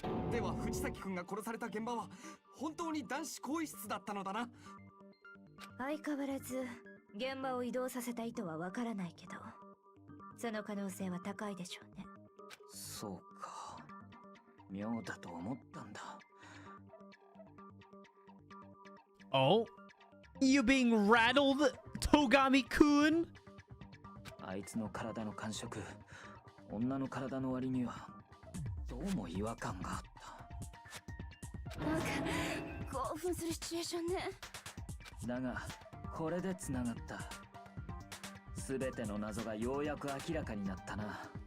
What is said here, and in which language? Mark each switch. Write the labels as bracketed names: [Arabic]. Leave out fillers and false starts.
[Japanese] では藤崎君が殺された現場は本当に男子更衣室だったのだな。相変わらず現場を移動させた意図はわからないけど、その可能性は高いでしょうね。そうか、妙だと思ったんだ。 [English] Oh? You being rattled, Togami-kun? [Japanese] あいつの体の感触、女の体の割にはどうも違和感があった。なんか興奮するシチュエーションね。だがこれでつながった。全ての謎がようやく明らかになったな。